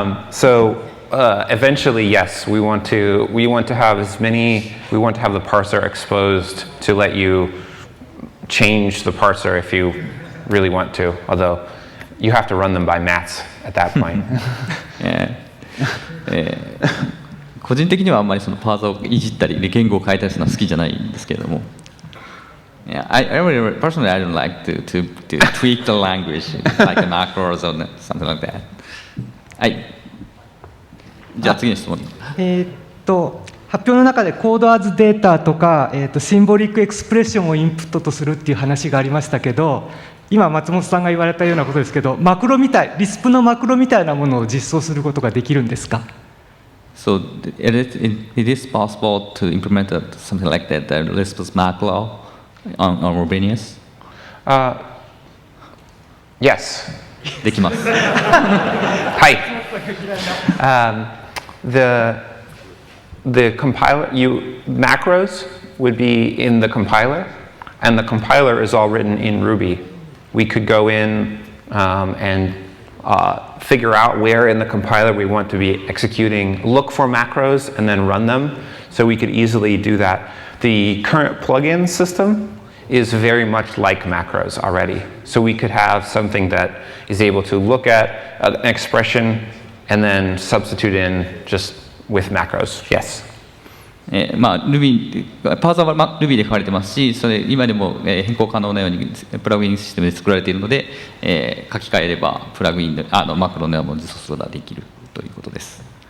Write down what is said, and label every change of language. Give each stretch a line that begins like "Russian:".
English: So eventually, yes, we want to have the parser exposed to let you change the parser if you really want to. Although you have to run them by mats at that point.
Japanese: 個人的にはあんまりそのパーサーをいじったり言語を変えたりするのは好きじゃないんですけれども。
English: Yeah, personally, I don't like to tweak the language like a macros or something like that.
Japanese: はい。じゃあ次の質問。発表の中でコードアズデータとか、シンボリックエクスプレッションをインプットとするっていう話がありましたけど、今松本さんが言われたようなことですけど、マクロみたい、リスプのマクロみたいなものを実装することができるんですか？
English: So it is possible to implement something like that, the Lisp's macro on Rubinius? Yes.
Japanese: できます。はい。
English: The compiler, macros would be in the compiler, and the compiler is all written in Ruby. We could go in and figure out where in the compiler we want to be executing, look for macros, and then run them. So we could easily do that. The current plugin system is very much like macros already. So we could have something that is able to look at an expression and then substitute in just with macros. Yes.
Japanese: Ruby パーサーは Ruby で書かれてますし、それ今でも変更可能なようにプラグインシステムで作られているので、書き換えればプラグインでマクロのようなものを実装することができるということです。